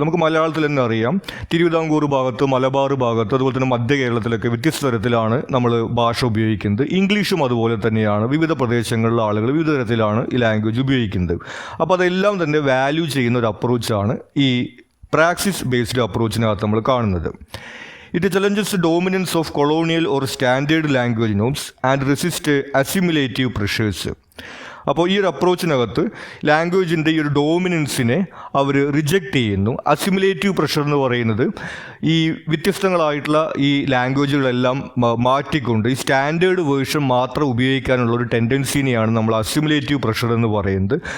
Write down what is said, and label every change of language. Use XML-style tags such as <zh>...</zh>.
<ml>നമുക്ക് മലയാളത്തിൽ തന്നെ അറിയാം, തിരുവിതാംകൂർ ഭാഗത്ത്, മലബാർ ഭാഗത്ത്, അതുപോലെ തന്നെ മധ്യ കേരളത്തിലൊക്കെ വ്യത്യസ്ത തരത്തിലാണ് നമ്മൾ ഭാഷ ഉപയോഗിക്കുന്നത്. ഇംഗ്ലീഷും അതുപോലെ തന്നെയാണ്. വിവിധ പ്രദേശങ്ങളിലുള്ള ആളുകൾ വിവിധ തരത്തിലാണ് ഈ ലാംഗ്വേജ് ഉപയോഗിക്കുന്നത്. അപ്പോൾ അതെല്ലാം തന്നെ വാല്യൂ ചെയ്യുന്ന ഒരു അപ്രോച്ചാണ് ഈ പ്രാക്ടീസ് ബേസ്ഡ് അപ്രോച്ചിനകത്ത് നമ്മൾ കാണുന്നത്.</ml> <en>It challenges the dominance of colonial or standard language norms and resists assimilative pressures.</en> <ml>അപ്പോൾ ഈ ഒരു അപ്രോച്ചിനകത്ത് ലാംഗ്വേജിൻ്റെ ഈ ഒരു ഡോമിനൻസിനെ അവർ റിജക്റ്റ് ചെയ്യുന്നു. അസിമുലേറ്റീവ് പ്രഷർ എന്ന് പറയുന്നത് ഈ വ്യത്യസ്തങ്ങളായിട്ടുള്ള ഈ ലാംഗ്വേജുകളെല്ലാം മാറ്റിക്കൊണ്ട് ഈ സ്റ്റാൻഡേർഡ് വേർഷൻ മാത്രം ഉപയോഗിക്കാനുള്ള ഒരു ടെൻഡൻസിനെയാണ് നമ്മൾ അസിമുലേറ്റീവ് പ്രഷർ എന്ന് പറയുന്നത്.</ml>